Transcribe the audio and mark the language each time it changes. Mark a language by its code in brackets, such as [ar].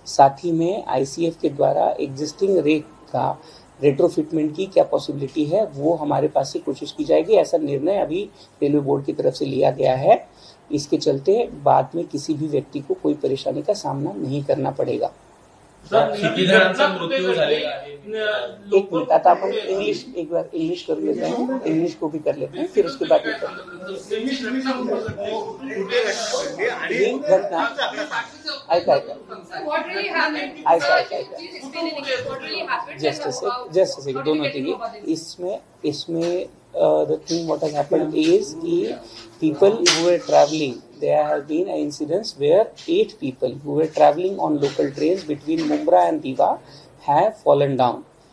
[hi] साथ ही में आईसीएफ के द्वारा एग्जिस्टिंग रेक का रेट्रोफिटमेंट की क्या पॉसिबिलिटी है, वो हमारे पास से कोशिश की जाएगी। ऐसा निर्णय अभी रेलवे बोर्ड की तरफ से लिया गया है। इसके चलते बाद में किसी भी व्यक्ति को कोई परेशानी का सामना नहीं करना पडेगा। [mr] किती जणांचा मृत्यू झालेला आहे? [hi] एक मिनट, आता आपण एक बार इंग्लिश कर लेते हैं, इंग्लिश को भी कर लेते हैं, फिर उसके बाद जस्ट दोनों चीजें इसमें [en] the thing what has happened is people who were traveling, there have been incidents where 8 people who were traveling on local trains between Mumbai and Diva have fallen down.